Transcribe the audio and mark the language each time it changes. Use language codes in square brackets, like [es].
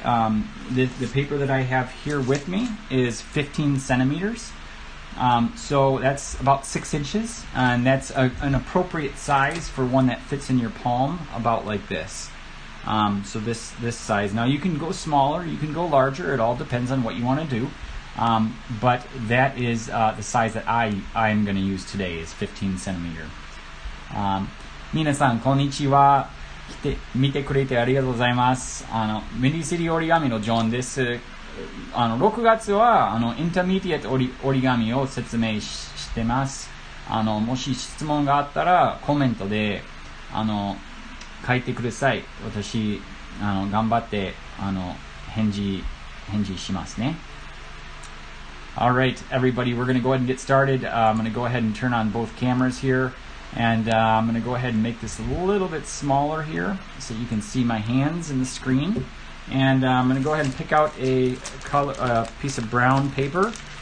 [en] The paper that I have here with me is 15 centimeters, so that's about 6 inches, and that's an appropriate size for one that fits in your palm, about like this. So this size. Now you can go smaller, you can go larger, it all depends on what you want to do. But that is the size that I'm going to use today, is 15 centimeter. [ja] 皆さんこんにちは。見てくれてありがとうございます。メディシリ折り紙のジョンです。 6月はインターミディエット折り紙を説明してます。もし質問があったらコメントで書いてください。私頑張って返事しますね。 [en] All right, everybody, we're going to go ahead and get started. I'm going to go ahead and turn on both cameras here, and I'm going to go ahead and make this a little bit smaller here so you can see my hands in the screen. And I'm going to go ahead and pick out a piece of brown paper.